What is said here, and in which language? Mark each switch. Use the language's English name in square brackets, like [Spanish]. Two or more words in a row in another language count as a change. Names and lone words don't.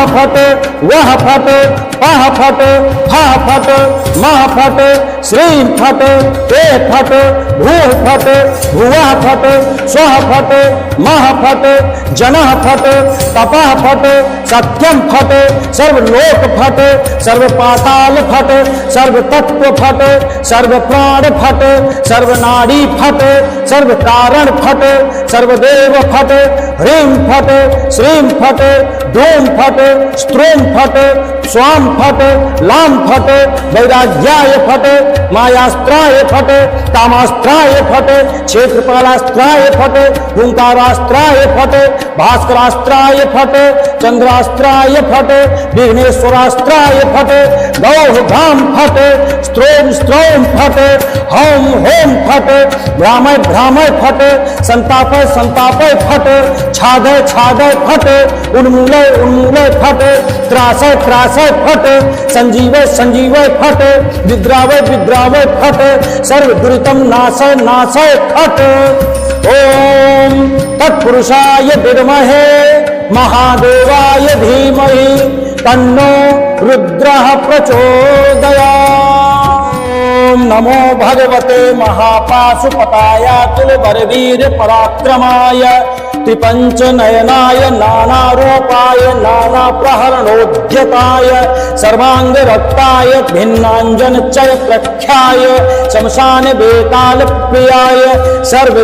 [Sanskrit] फट वह फट पह फट ह फट मह फट श्रीं फट ते फट भू फट भुवः फट स्वः फट मह फट जनः फट तपः फट सत्यम फट सर्वलोक फट सर्व पाताल फट सर्व तत्व फट सर्व प्राण फट सर्व नाड़ी फट सर्व कारण फट सर्वदेव फट ह्रीं फट श्रीं फट धूम फट स्त्रोम फट स्वाम फट लाम फट वैराग्याय फट मायास्त्राय फट कामास्त्राय फट क्षेत्रपालास्त्राय फट हुंकारास्त्राय फट भास्करास्त्राय फट चंद्रास्त्राय फट विघ्नेश्वरास्त्राय फट गौह घाम फट स्त्रोम स्त्रोम फट होम होम फट भ्रामय भ्रामय फट संतापय संतापय फट छादय छादय फट उन्मूलय उन्मूलय फट त्रासय त्रासय फट संजीवय संजीवय फट विद्रावय विद्रावय फट सर्व दुरितम नाशय नाशय फट ओम तत्पुरुषाय विद्महे महादेवाय धीमहि तन्नो रुद्रः प्रचोदयात्। ओम नमो भगवते महापाशुपताय तुलबलवीर पराक्रमाय त्रिपंच नयनाय नानारूपाय नाना प्रहरणोद्यताय सर्वांग रक्ताय भिन्नांजन चय प्रख्याय शमशान बेताल प्रियाय सर्व